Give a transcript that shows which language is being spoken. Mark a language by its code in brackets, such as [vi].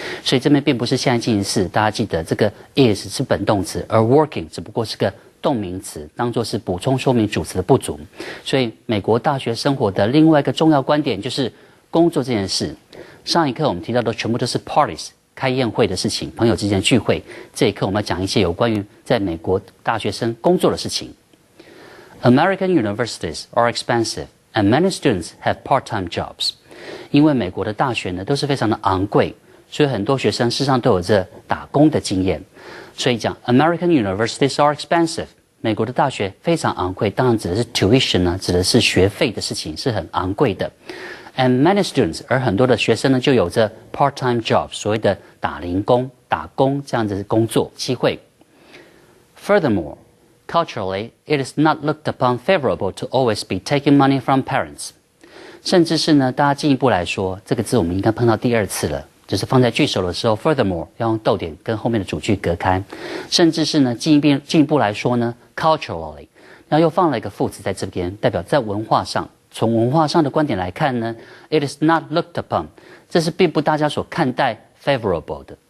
[zh] 所以这边并不是现在进行式，大家记得这个 is 是本动词，而 working 只不过是个动名词，当作是补充说明主词的不足。所以美国大学生活的另外一个重要观点就是工作这件事。上一课我们提到的全部都是 parties， 开宴会的事情，朋友之间的聚会。这一课我们要讲一些有关于在美国大学生工作的事情。 [en] American universities are expensive, and many students have part-time jobs. [zh] 因为美国的大学呢都是非常的昂贵，所以很多学生事实上都有着打工的经验。所以讲 [en] American universities are expensive， [zh] 美国的大学非常昂贵，当然指的是 tuition 呢，指的是学费的事情，是很昂贵的。 [en] And many students， [zh] 而很多的学生呢就有着 [en] part-time jobs， [zh] 所谓的打零工、打工这样子的工作机会。 [en] Furthermore，culturally, it is not looked upon favorable to always be taking money from parents. [zh] 甚至是呢，大家进一步来说，这个字我们应该碰到第2次了，就是放在句首的时候 ，furthermore 要用逗点跟后面的主句隔开。甚至是呢，进一步来说呢 ，culturally， 那又放了一个副词在这边，代表在文化上，从文化上的观点来看呢 ， [en] it is not looked upon， [zh] 这是并不大家所看待 favorable 的。